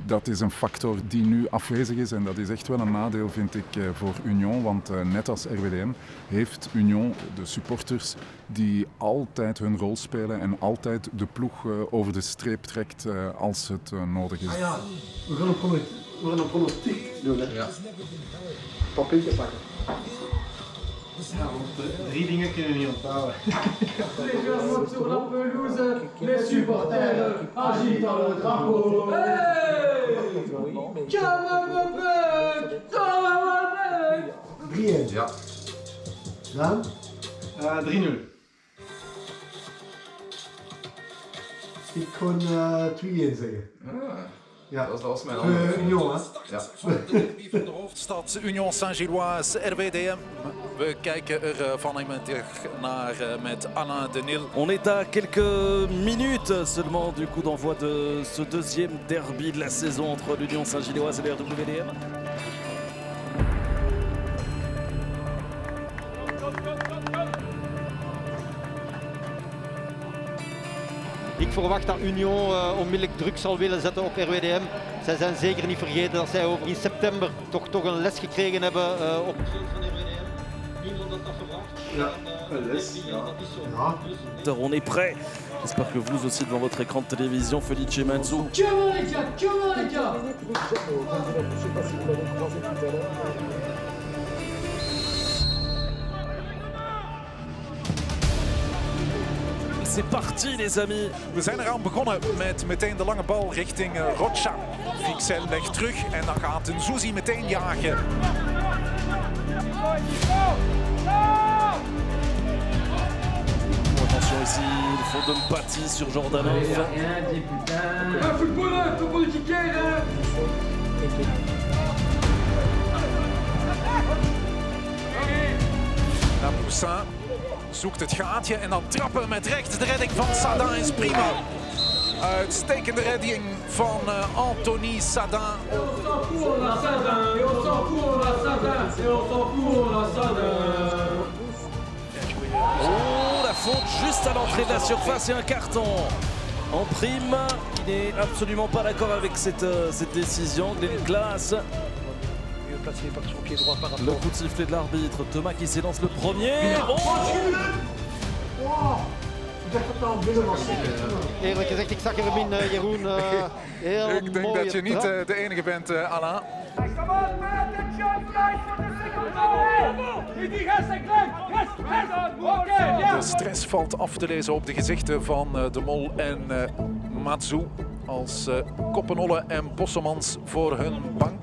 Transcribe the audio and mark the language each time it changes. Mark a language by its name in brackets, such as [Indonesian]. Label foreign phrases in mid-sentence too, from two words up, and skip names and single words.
[Dutch] Dat is een factor die nu afwezig is en dat is echt wel een nadeel, vind ik, voor Union, want net als RWDM heeft Union, de supporters, die altijd hun rol spelen en altijd de ploeg over de streep trekt als het nodig is. Ah ja, we gaan een pronostiek doen, hè? Ja. Papiertje pakken. Ja, want 3 dingen kunnen we niet onthouden. [French] Les joueurs sur la pelouse, les supporters agitent le drapeau. [Dutch] Hey! Kamerbeek! Ja. Dan? 3-0. Ik kon 2-1 zeggen. Ja, dat was mijn Union, hè? Ja. Van de hoofdstad Union Saint-Gilloise, RWDM. We kijken er vanmiddag naar met Alain Denil. [French] On est à quelques minutes seulement du coup d'envoi de ce deuxième derby de la saison entre l'Union Saint-Gilloise et le RWDM. [Dutch] Ik verwacht dat Union onmiddellijk druk zal willen zetten op RWDM. Zij zijn zeker niet vergeten dat zij in september toch een les gekregen hebben op het veld van RWDM. Niemand had dat verwacht. Ja, een les. Ja. [French] On est prêt. J'espère que vous aussi devant votre écran de télévision, Felice Manzou. C'est parti les amis. [Dutch] We zijn eraan begonnen met meteen de lange bal richting Rocha. Fixel legt terug en dan gaat Nzouzi meteen jagen. [French] Attention ici, il faut de Mpati sur Jordanov. [Dutch] Poussin zoekt het gaatje en dan trappen met rechts. De redding van Sadin is prima. Uitstekende redding van Anthony Sadin. [French] Oh, la faute juste à l'entrée de la surface et un carton en prime. Il n'est absolument pas d'accord avec cette décision. Glenn Glass. Le coup de sifflet de l'arbitre. Thomas qui s'élance le premier. [Dutch] Eerlijk gezegd, ik zag er hem in, Jeroen. Ik denk dat je niet de enige bent, Alain. De stress valt af te lezen op de gezichten van De Mol en Matsu als Koppenolle en Bossemans voor hun bank.